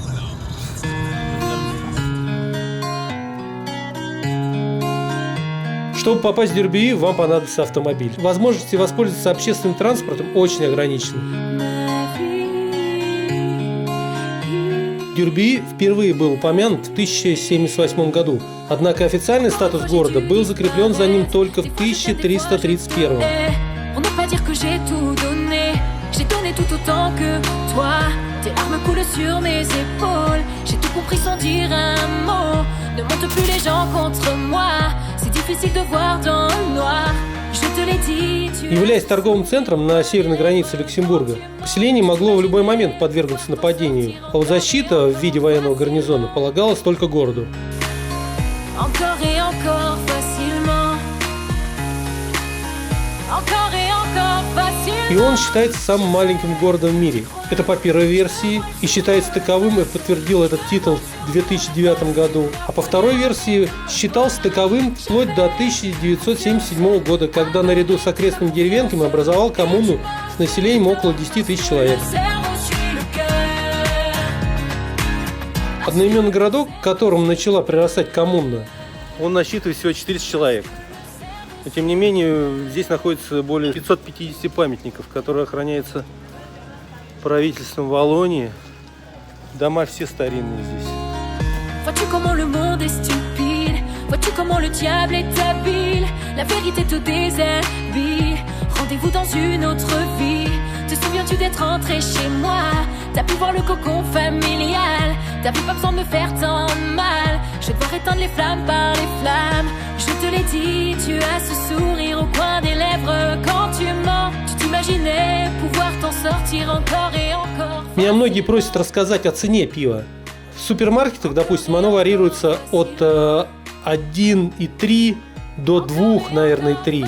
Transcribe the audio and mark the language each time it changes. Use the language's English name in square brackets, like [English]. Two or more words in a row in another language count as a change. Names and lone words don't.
[Russian] Чтобы попасть в Дюрбею, вам понадобится автомобиль. Возможности воспользоваться общественным транспортом очень ограничены. Дюрбею впервые был упомянут в 1078 году, однако официальный статус города был закреплен за ним только в 1331. [French] J'ai donné tout autant que toi. Tes armes coulent sur mes épaules. J'ai tout compris sans dire un mot. Ne monte plus les gens contre moi. C'est difficile de voir dans le noir. Je te l'ai dit, [Russian] Являясь торговым центром на северной границе Люксембурга, поселение могло в любой момент подвергнуться нападению, а вот защита в виде военного гарнизона полагалась только городу. [French] Encore et encore facilement. Encore et encore facilement. [Russian] И он считается самым маленьким городом в мире. Это по первой версии, и считается таковым и подтвердил этот титул в 2009 году. А по второй версии считался таковым вплоть до 1977 года, когда наряду с окрестными деревеньками образовал коммуну с населением около 10 тысяч человек. Одноименный городок, к которому начала прирастать коммуна, он насчитывает всего 400 человек. Но, тем не менее, здесь находится более 550 памятников, которые охраняются правительством Валлонии. Дома все старинные здесь. [French] Vois-tu comment le monde est stupide? Vois-tu comment le diable est habile? La vérité te déshabille. Rendez-vous dans une autre vie. Te souviens-tu d'être rentré chez moi? T'as pu voir le cocon familial. T'as plus pas besoin de me faire tant mal. Je vais devoir éteindre les flammes par les flammes. Je te l'ai dit, tu as ce sourire au coin des lèvres. Quand tu mens, tu t'imaginais pouvoir t'en sortir encore et encore. [Russian] Меня многие просят рассказать о цене пива. В супермаркетах, допустим, оно варьируется от 1,3 до 2, наверное, 3.